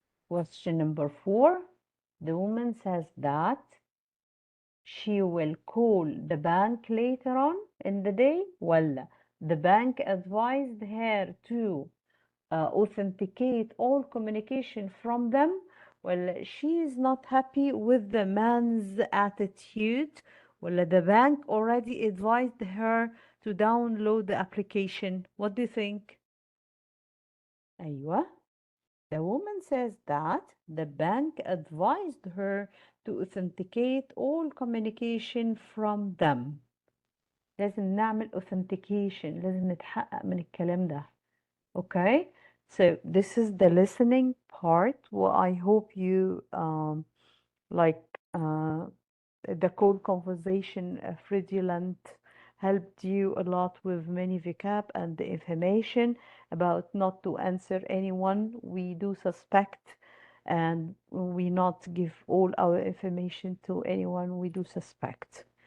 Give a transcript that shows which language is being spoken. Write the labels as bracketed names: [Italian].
[English] Question number 4, the woman says that she will call the bank later on in the day ولا the bank advised her to authenticate all communication from them ولا she is not happy with the man's attitude ولا the bank already advised her to download the application. What do you think? أيوة. The woman says that the bank advised her to authenticate all communication from them. [Arabic] لازم نعمل authentication، لازم نتحقق من الكلام ده. [English] Okay, so this is the listening part. Well, I hope you like the code conversation fraudulent helped you a lot with many vocab and the information about not to answer anyone we do suspect, and we not give all our information to anyone we do suspect.